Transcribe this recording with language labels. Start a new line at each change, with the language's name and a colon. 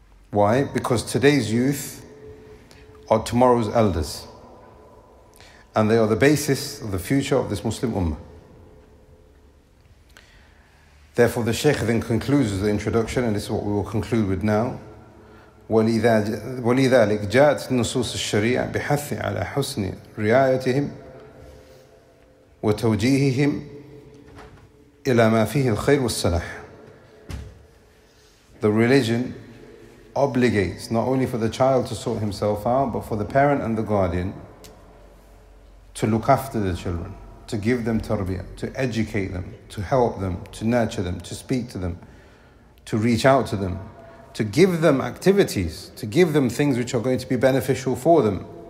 English: Why? Because today's youth are tomorrow's elders, and they are the basis of the future of this Muslim Ummah. Therefore, the Shaykh then concludes the introduction, and this is what we will conclude with now.
Arabic: ولذلك جاءت نصوص الشريعة بحث على حسن رعايتهم وتوجيههم إلى ما فيه الخير والصلاح.
English: The religion obligates not only for the child to sort himself out, but for the parent and the guardian to look after the children, to give them tarbiyah, to educate them, to help them, to nurture them, to speak to them, to reach out to them, to give them activities, to give them things which are going to be beneficial for them.